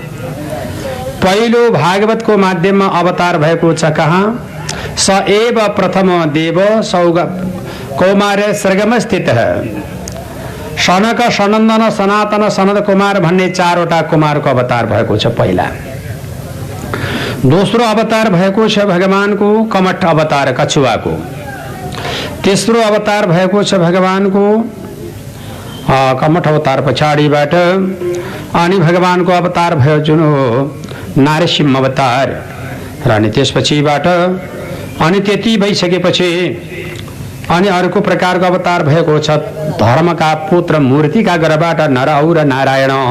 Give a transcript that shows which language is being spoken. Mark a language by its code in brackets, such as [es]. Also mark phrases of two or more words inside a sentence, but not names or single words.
[ne] पहिलो भागवतको माध्यममा अवतार भएको छ कहाँ? [sa] स एव प्रथम देव सौग कौमार सर्गम [ne] स्थित सनक सनन्दन सनातन सनद कुमार भन्ने 4वटा कुमारको अवतार भएको छ पहिला। दोस्रो अवतार भएको छ भगवानको कमठ अवतार कछुवाको। तेस्रो अवतार भएको छ भगवानको कमठ अवतार पछाडिबाट। अनि भगवानको अवतार भयो जुन हो नारसिंह अवतार र अनि त्यसपछिबाट अनि त्यति भइसकेपछि अनि अर्को प्रकारको अवतार भएको छ धर्मका पुत्र मूर्तिका गर्भबाट नरहु र नारायण।